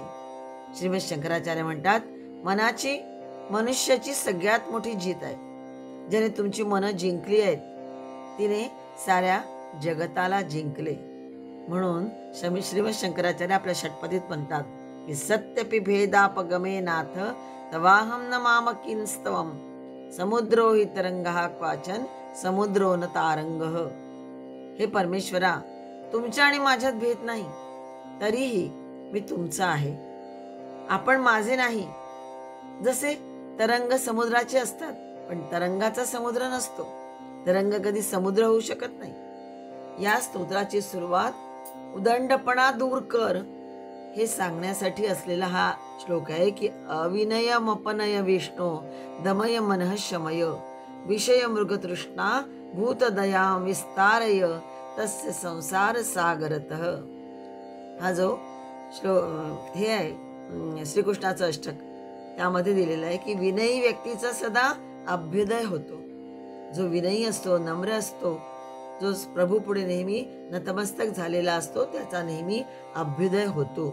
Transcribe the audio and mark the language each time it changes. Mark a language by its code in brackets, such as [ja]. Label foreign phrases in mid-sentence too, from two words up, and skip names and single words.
[mr] श्रीमद शंकराचार्य म्हणतात, मनाची मनुष्याची सगळ्यात मोठी जीत आहे. ज्याने तुमची मनं जिंकली आहेत, तिने साऱ्या जगताला जिंकले. म्हणून श्रीमद शंकराचार्य आपल्या षटपदीत म्हणतात की [sa] सत्यपि भेदापगमे नाथ तवाहम न मामकिंस्तवम समुद्रो हि तरंगः क्वाचन समुद्रो न तारंगः. [mr] हे परमेश्वरा, तुमच्या आणि माझ्यात भेद नाही, तरीही मी तुमचा आहे, आपण माझे नाही. जसे तरंग समुद्राचे असतात, पण तरंगाचा समुद्र नसतो. तरंग कधी समुद्र होऊ शकत नाही. या स्तोत्राची सुरुवात उदंडपणा दूर कर हे सांगण्यासाठी असलेला हा श्लोक आहे की [sa] अविनय मपनय विष्णू दमय मनः शमय विषय मृगतृष्णा भूतदया विस्तारय तस्य संसार सागरतः. [mr] हा जो हे आहे श्रीकृष्णाचं अष्टक, त्यामध्ये दिलेलं आहे की विनयी व्यक्तीचा सदा अभ्युदय होतो. जो विनयी असतो, नम्र असतो, जो प्रभू पुढे नेहमी नतमस्तक झालेला असतो, त्याचा नेहमी अभ्युदय होतो.